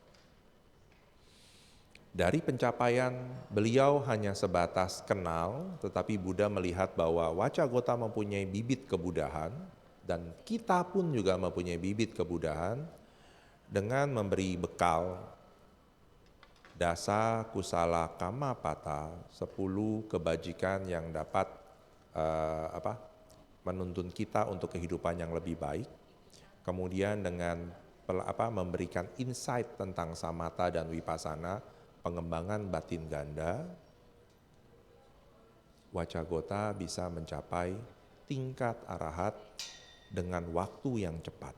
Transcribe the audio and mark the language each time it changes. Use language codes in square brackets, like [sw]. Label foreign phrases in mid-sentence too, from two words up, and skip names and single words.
[id] Dari pencapaian beliau hanya sebatas kenal, tetapi Buddha melihat bahwa Wacagota mempunyai bibit kebudahan, dan kita pun juga mempunyai bibit kebudahan, dengan memberi bekal [pi] dasa kusala kamapata, [id] 10 kebajikan yang dapat menuntun kita untuk kehidupan yang lebih baik. Kemudian dengan memberikan insight tentang samatha dan vipassana, pengembangan batin ganda, Wacagota bisa mencapai tingkat arahat dengan waktu yang cepat.